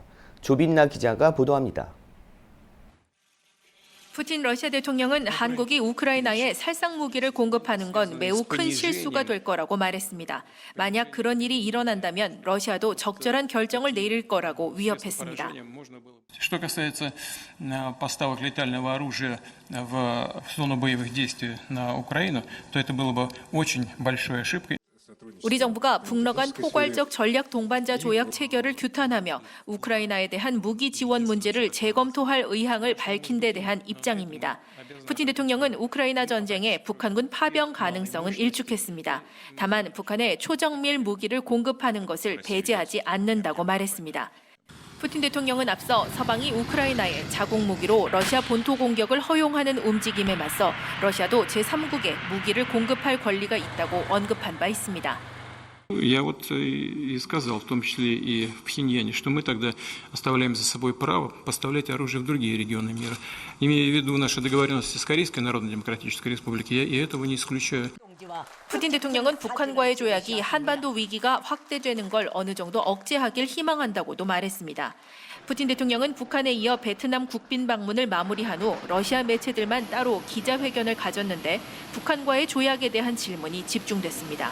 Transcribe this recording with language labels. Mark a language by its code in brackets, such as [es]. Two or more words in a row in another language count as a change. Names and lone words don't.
[ko] 조빈나 기자가 보도합니다. 푸틴 러시아 대통령은 한국이 우크라이나에 살상 무기를 공급하는 건 매우 큰 실수가 될 거라고 말했습니다. 만약 그런 일이 일어난다면 러시아도 적절한 결정을 내릴 거라고 위협했습니다. [ru] Что касается поставок летального оружия в зону боевых действий на Украину, то это было бы очень большой ошибкой. [ko] 우리 정부가 북러 간 포괄적 전략 동반자 조약 체결을 규탄하며 우크라이나에 대한 무기 지원 문제를 재검토할 의향을 밝힌 데 대한 입장입니다. 푸틴 대통령은 우크라이나 전쟁에 북한군 파병 가능성은 일축했습니다. 다만 북한에 초정밀 무기를 공급하는 것을 배제하지 않는다고 말했습니다. 푸틴 대통령은 앞서 서방이 우크라이나에 자국 무기로 러시아 본토 공격을 허용하는 움직임에 맞서 러시아도 제3국에 무기를 공급할 권리가 있다고 언급한 바 있습니다. [ru] Я вот и сказал, в том числе и в Пхеньяне, что мы тогда оставляем за собой право поставлять оружие в другие регионы мира. Имея в виду наши договоренности с Корейской Народно-Демократической Республикой, я и этого не исключаю. [ko] 푸틴 대통령은 북한과의 조약이 한반도 위기가 확대되는 걸 어느 정도 억제하길 희망한다고도 말했습니다. 푸틴 대통령은 북한에 이어 베트남 국빈 방문을 마무리한 후 러시아 매체들만 따로 기자회견을 가졌는데 북한과의 조약에 대한 질문이 집중됐습니다.